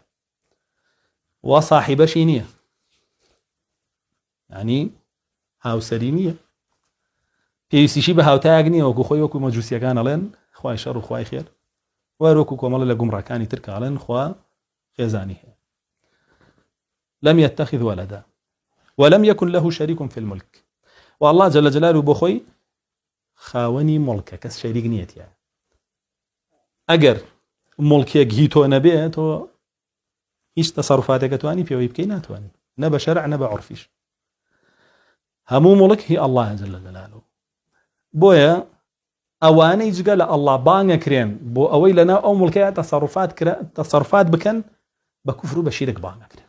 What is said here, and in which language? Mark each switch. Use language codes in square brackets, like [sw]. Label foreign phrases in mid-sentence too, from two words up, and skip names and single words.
[ckb] وا صاحبەشی نییە، یعنی هاوسەری نییە، پێویستیشی بە هاوتایەک نییە، وەکو خۆی وەکو مەجوسیەکان ئەڵێن خوای شەڕ و خوای خێر، وەکو کۆمەڵە لە گومڕەکانی ترکە ئەڵێن خوا خێزانی هەیە. [ar] لم يتخذ ولدا ولم يكن له شريك في الملك. والله جل جلاله [ckb] بۆ خۆی خاوەنی مڵکە، کەس شەریک نیەتیە. ئەگەر مڵکێک هی تۆ نەبێت تۆ هیچ تەسەڕوفاتێکە توانی پێوەی بکەی ناتوانانی، نە بە شەرع نە بە عورفیش. هەموو مڵک هی [ar] الله جل جلاله. [ckb] بۆیە ئەوانەی جگە لە الله بانگەکرێن بۆ ئەوەی لەناو ئەو مڵکەیە تەسەڕوفات بکەن بە کوفر و بە شیرک بانگەکرێن.